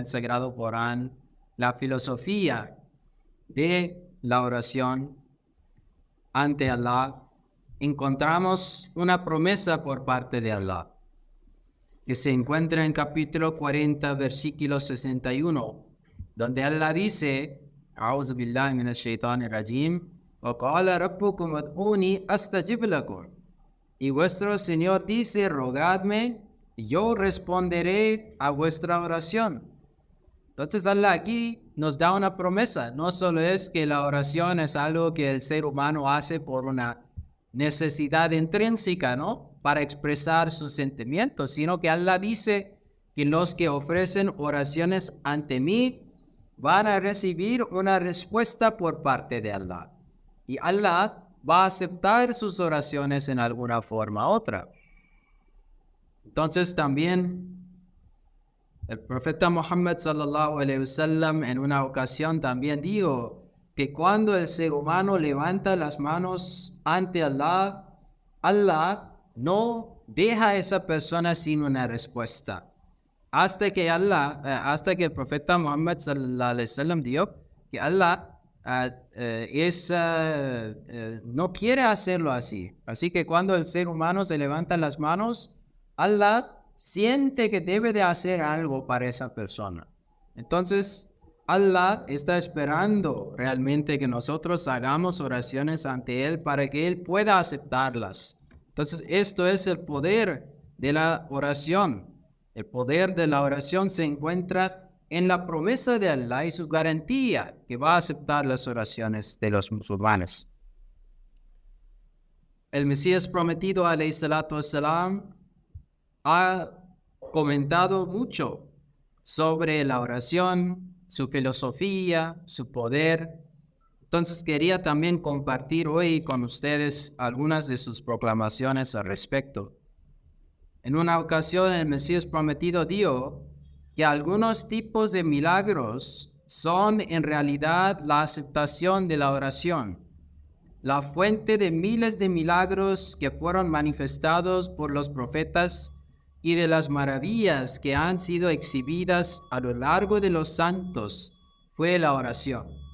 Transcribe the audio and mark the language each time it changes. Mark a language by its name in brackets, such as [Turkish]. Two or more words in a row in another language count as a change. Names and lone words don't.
[Spanish] Sagrado Corán la filosofía de la oración ante Allah, encontramos una promesa por parte de Allah que se encuentra en capítulo 40, versículo 61, donde Allah dice: [Arabic] أعوذ بالله من الشيطان الرجيم، وقال ربكم ادعوني أستجب لكم. [Spanish] Y vuestro Señor dice: rogadme, yo responderé a vuestra oración. Entonces Allah aquí nos da una promesa. No solo es que la oración es algo que el ser humano hace por una necesidad intrínseca, ¿no? Para expresar sus sentimientos, sino que Allah dice que los que ofrecen oraciones ante mí van a recibir una respuesta por parte de Allah. Y Allah va a aceptar sus oraciones en alguna forma u otra. Entonces también el profeta Muhammad [Arabic] صلى الله عليه وسلم [Spanish] en una ocasión también dijo que cuando el ser humano levanta las manos ante Allah, Allah no deja a esa persona sin una respuesta. Hasta que el profeta Muhammad [Arabic] صلى الله عليه وسلم [Spanish] dijo que Allah no quiere hacerlo así. Así que cuando el ser humano se levanta las manos, Allah siente que debe de hacer algo para esa persona. Entonces, Allah está esperando realmente que nosotros hagamos oraciones ante Él para que Él pueda aceptarlas. Entonces, esto es el poder de la oración. El poder de la oración se encuentra en la promesa de Allah y su garantía que va a aceptar las oraciones de los musulmanes. El Mesías prometido, [Arabic] عليه الصلاة والسلام, [Spanish] ha comentado mucho sobre la oración, su filosofía, su poder. Entonces quería también compartir hoy con ustedes algunas de sus proclamaciones al respecto. En una ocasión el Mesías prometido dijo que algunos tipos de milagros son en realidad la aceptación de la oración, la fuente de miles de milagros que fueron manifestados por los profetas y de las maravillas que han sido exhibidas a lo largo de los santos fue la oración.